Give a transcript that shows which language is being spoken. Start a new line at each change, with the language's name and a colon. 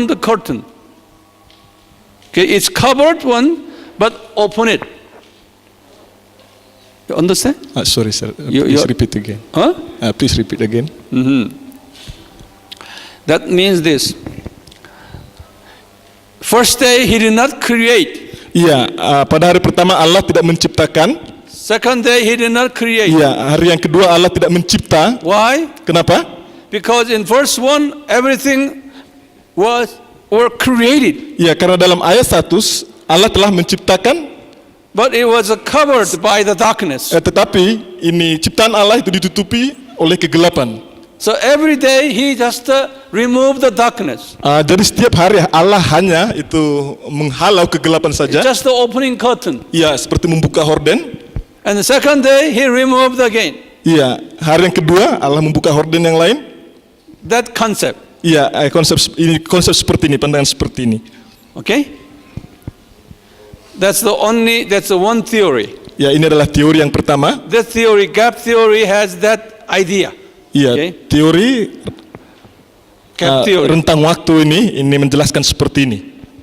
English: Okay, it's covered one, but open it. You understand? Sorry sir, please repeat again. Huh? Please repeat again. That means this. First day he did not create.
Indonesian: Iya, pada hari pertama Allah tidak menciptakan.
English: Second day he did not create.
Indonesian: Iya, hari yang kedua Allah tidak mencipta.
English: Why?
Indonesian: Kenapa?
English: Because in verse 1 everything were created.
Indonesian: Iya, karena dalam ayat 1 Allah telah menciptakan,
English: but it was covered by the darkness.
Indonesian: Tetapi ini ciptaan Allah itu ditutupi oleh kegelapan.
English: So every day he just remove the darkness.
Indonesian: Jadi setiap hari Allah hanya itu menghalau kegelapan saja.
English: It's just the opening curtain.
Indonesian: Iya, seperti membuka horden.
English: And the second day he removed again.
Indonesian: Iya, hari yang kedua Allah membuka horden yang lain.
English: That concept.
Indonesian: Iya, konsep seperti ini, pandangan seperti ini.
English: Okay? That's the one theory.
Indonesian: Ya, ini adalah teori yang pertama.
English: That theory, gap theory, has that idea.
Indonesian: Iya,
English: okay?
Indonesian: Teori rentang waktu ini menjelaskan seperti ini.